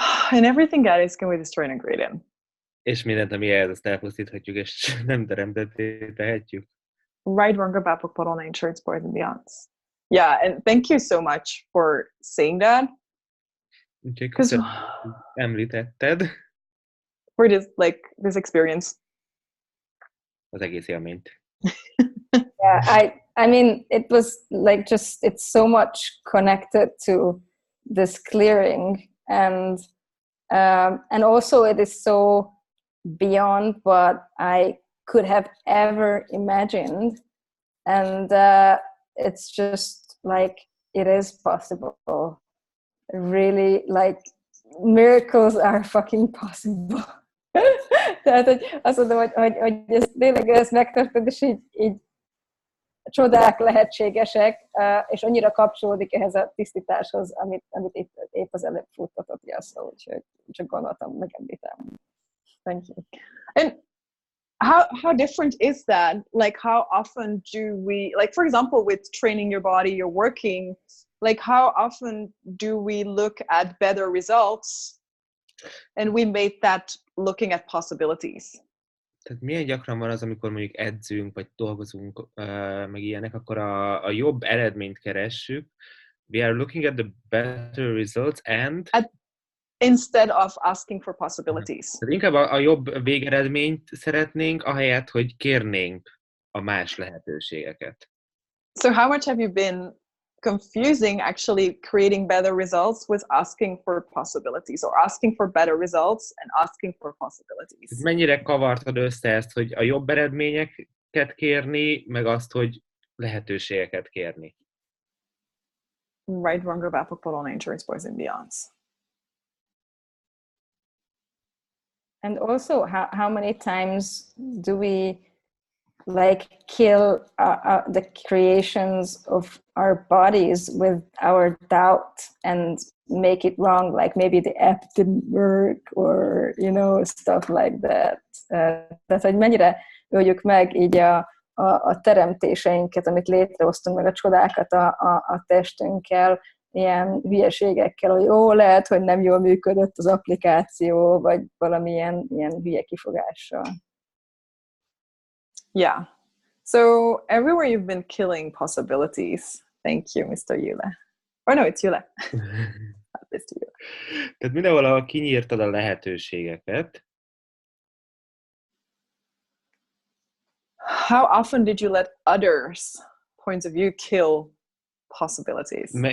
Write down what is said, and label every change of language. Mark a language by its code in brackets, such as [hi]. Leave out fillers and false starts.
[en] And everything guys can we destroy and create in. [hu] És mindent, ami ehhez, azt elpusztíthatjuk, és nem teremtetté tehetjük. [en] Right, wrong, bapok, porona, insurance, board, and beyonds. Yeah, and thank you so much for saying that. [hu] Úgyhogy köszönöm, hogy említetted. [en] For this experience. [hu] Az egész élményt. [en] Yeah, I mean, it was like it's so much connected to this clearing, and also it is so beyond what I could have ever imagined, and it's just like it is possible. Really, like miracles are fucking possible. [hu] Tehát, hogy azt mondom, hogy ez tényleg ez megtörtént, és így csodák lehetségesek, és annyira kapcsolódik ehhez a tisztításhoz, amit itt épp az előbb futtatott Jasszó, úgyhogy csak gondoltam, megemlítem. [en] Thank you. And how different is that? Like, how often do we, like, for example, with training your body, you're working, like, how often do we look at better results? And we made that looking at possibilities. [hu] Tehát milyen gyakran van az, amikor mondjuk edzünk, vagy dolgozunk, meg ilyenek, akkor a jobb eredményt keressük. [en] We are looking at the better results and... instead of asking for possibilities. [hu] Tehát inkább a jobb végeredményt szeretnénk, ahelyett, hogy kérnénk a más lehetőségeket. [en] So how much have you been confusing actually creating better results with asking for possibilities, or asking for better results and asking for possibilities? [hu] Mennyire kavartad össze ezt, hogy a jobb eredményeket kérni, meg azt, hogy lehetőségeket kérni? [en] Right, wrong, or bad, polon, insurance, boys and beyonds. And also, how many times do we like kill the creations of our bodies with our doubt and make it wrong, like maybe the app didn't work, or you know, stuff like that. [hu] Tehát, hogy mennyire öljük meg így a teremtéseinket, amit létrehoztunk, meg a csodákat a testünkkel, ilyen hülyeségekkel, hogy ó, lehet, hogy nem jól működött az applikáció, vagy valamilyen ilyen hülye kifogással. [en] Yeah. So everywhere you've been killing possibilities. Thank you, Mr. Yule. Or no, it's Yule. Not Mr. Yule. [hu] Tehát mindenhol, ahol kinyírtad a lehetőségeket. [en] How often did you let others' points of view kill possibilities?